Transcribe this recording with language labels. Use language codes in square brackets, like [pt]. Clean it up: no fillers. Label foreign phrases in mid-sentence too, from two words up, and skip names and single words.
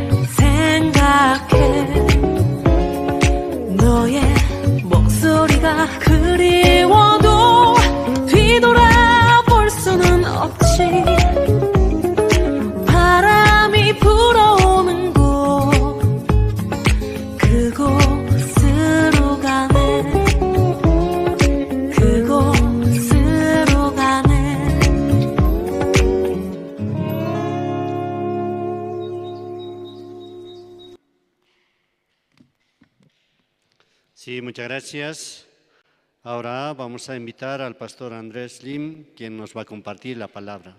[ko] 생각해 너의 목소리가 그리워도 뒤돌아볼 수는 없지 바람이 불어오는 곳 그곳으로 가네 그곳으로 가네 [es] Sí, muchas gracias. Ahora vamos a invitar al pastor Andrés Lim, quien nos va a compartir la palabra.